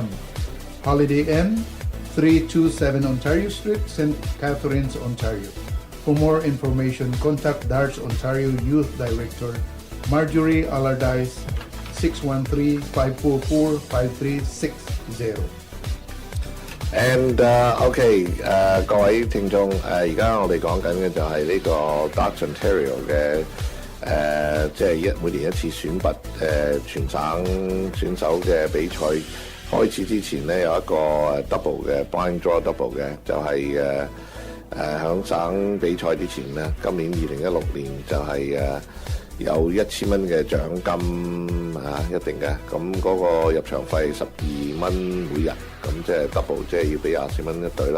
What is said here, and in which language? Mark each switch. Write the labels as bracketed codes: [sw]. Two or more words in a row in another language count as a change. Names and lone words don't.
[en] Holiday Inn, 327 Ontario Street, St. Catharines, Ontario. For more information, contact Darts Ontario Youth Director Marjorie Allardyce 613-544-5360. And OK， [yue] 各位聽眾，而家我哋講緊嘅就係呢個 Darts Ontario 嘅即係每年一次選拔全省選手嘅比賽開始之前呢，有一個double 嘅 [en] blind draw double [yue] 嘅，就係響省比賽之前呢，今年2016年就係有1000蚊嘅獎金一定嘅，咁嗰個入場費12蚊每日，咁即係 double， 即係要俾24蚊一隊啦。